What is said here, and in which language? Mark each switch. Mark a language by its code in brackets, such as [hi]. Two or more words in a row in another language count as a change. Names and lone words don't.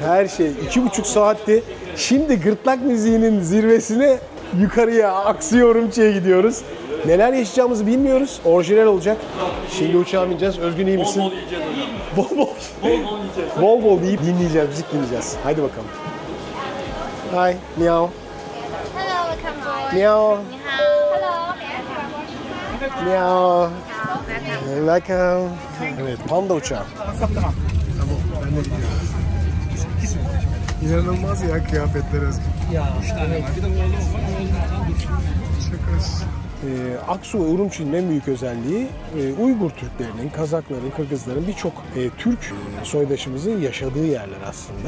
[tr] Her şey. 2,5 saatti. Şimdi gırtlak müziğinin zirvesine yukarıya Aksu-Urumçi'ye gidiyoruz. Neler yaşayacağımızı bilmiyoruz. Orijinal olacak. Şimdi uçağa bineceğiz. Özgün, iyi misin? Bol bol yiyeceğiz hocam. Bol Yiyeceğiz. bol yiyip dinleyeceğiz, müzik dinleyeceğiz. Haydi bakalım. [en] Hi, miau. Hello, welcome. Miau. Hello. Miau. Welcome. [tr] Evet, panda uçağı. Tamam, ben de gidiyorum. İnanılmaz ya kıyafetler Özgün. Ya 3 tane var. Bir de oğlum var. Çok hoş. Aksu ve Urumçi'nin en büyük özelliği Uygur Türklerinin, Kazakların, Kırgızların birçok Türk soydaşımızın yaşadığı yerler aslında.